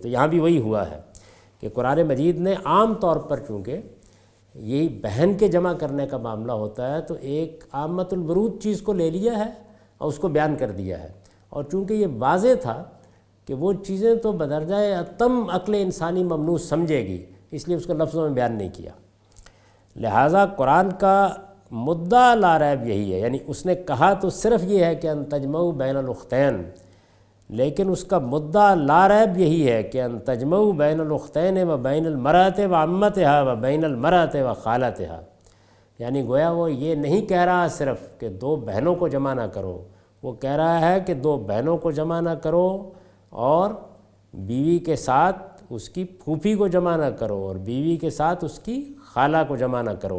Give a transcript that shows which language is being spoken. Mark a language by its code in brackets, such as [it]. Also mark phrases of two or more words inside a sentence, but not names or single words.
[ur] تو یہاں بھی وہی ہوا ہے کہ قرآن مجید نے عام طور پر چونکہ یہی بہن کے جمع کرنے کا معاملہ ہوتا ہے تو ایک عامۃ الورود چیز کو لے لیا ہے اور اس کو بیان کر دیا ہے، اور چونکہ یہ واضح تھا کہ وہ چیزیں تو بدرجہ اتم عقل انسانی ممنوع سمجھے گی، اس لیے اس کو لفظوں میں بیان نہیں کیا۔ لہٰذا قرآن کا مدعا لا ریب یہی ہے، یعنی اس نے کہا تو صرف یہ ہے کہ [ar] ان تجمعوا بین الاختین، [ur] لیکن اس کا مدعا لا ریب یہی ہے کہ [ar] ان تجمعوا بین الاختین و بین المرأۃ و عمتها و بین المرأۃ و خالتها، [ur] یعنی گویا وہ یہ نہیں کہہ رہا صرف کہ دو بہنوں کو جمع نہ کرو، وہ کہہ رہا ہے کہ دو بہنوں کو جمع نہ کرو اور بیوی کے ساتھ اس کی پھوپھی کو جمع نہ کرو اور بیوی کے ساتھ اس کی خالہ کو جمع نہ کرو۔